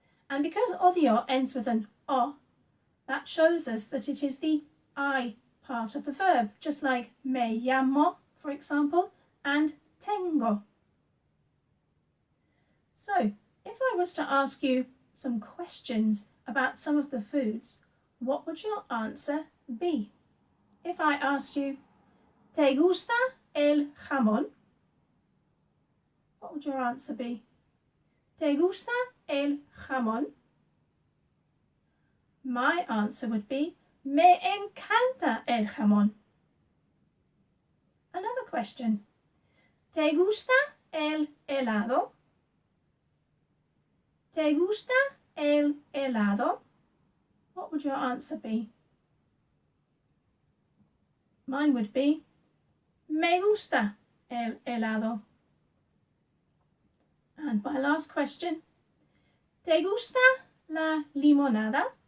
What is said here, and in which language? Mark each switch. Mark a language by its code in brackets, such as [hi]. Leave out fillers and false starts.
[en] And because odio ends with an o, that shows us that it is the I part of the verb, just like [es] me llamo, [en] for example, and tengo. So, if I was to ask you some questions about some of the foods, what would your answer be? If I asked you, [es] ¿te gusta el jamón? [en] What would your answer be? [es] ¿Te gusta el jamón? [en] My answer would be, [es] me encanta el jamón. [en] Another question. [es] ¿Te gusta el helado? ¿Te gusta el helado? [en] What would your answer be? Mine would be, [es] me gusta el helado. [en] And my last question, [es] ¿te gusta la limonada?